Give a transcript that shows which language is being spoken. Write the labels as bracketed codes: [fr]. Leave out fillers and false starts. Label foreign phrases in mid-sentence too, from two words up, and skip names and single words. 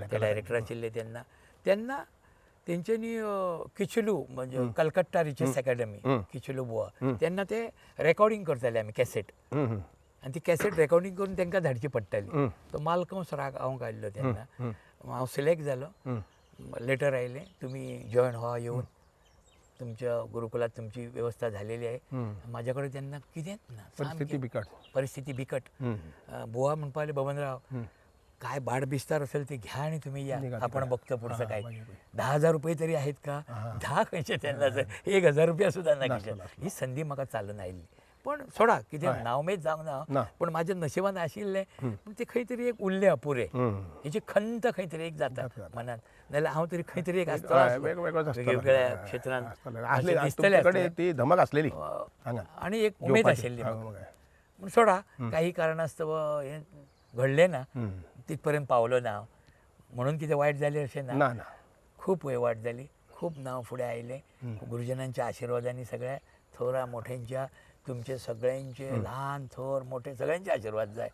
[kok] ते डायरेक्टर आशिल्ले तेन्ना तेन्ना तेंच्यांनी किचलू म्हणजे कलकत्ता रिचर्स अकॅडमी किचलू बुवा तेन्ना ते रेकॉर्डिंग करताले आमी कॅसेट आनी ती कॅसेट रेकॉर्डिंग करून तांकां धाडची पडटाली तो मालकंस राग हांव काडलो तेन्ना हांव सिलेक्ट जालो लेटर आयलें तुमी जॉयन व्हा येवन तुमच्या गुरुकुलात [mr] तुमची व्यवस्था झालेली आहे [kok] माझ्या कडेन तेन्ना कितेंच ना परिस्थिती बिकट परिस्थिती बिकट बुवा म्हणपा लागले [mr] बबनराव काय बाड बिस्तार असेल ते घ्या आणि तुम्ही या आपण बघतो पुढचं काय 10,000 रुपये तरी आहेत का [kok] 10 खंयचे त्यांना 1,000 रुपया सुद्धा नाही ही संधी म्हाका चालून आयली पण सोडा कितें नावमेद जावंक ना पण माझ्या नशिबान आशिल्लें पूण ते खंय तरी एक उरलें अपुरे हेची खंत खंय तरी एक जाता मनात नाल्यार हांव तरी खंय तरी एक आसतलो वेगवेगळ्या क्षेत्रांत दिसतलें ती धमक आसलेली आनी एक उमेद आशिल्ली पूण सोडा काही कारणास्तव हें घडलें ना तिथपर्यंत पावलो ना म्हणून कितें वायट जालें अशें ना खूब वायट जाली खूब नांव फुडें आयलें गुरुजनांच्या आशिर्वादांनी सगळ्या थोरा मोठ्यांच्या तुमचे सगळ्यांचे ल्हान थोर मोठे सगळ्यांचे आशिर्वाद जाय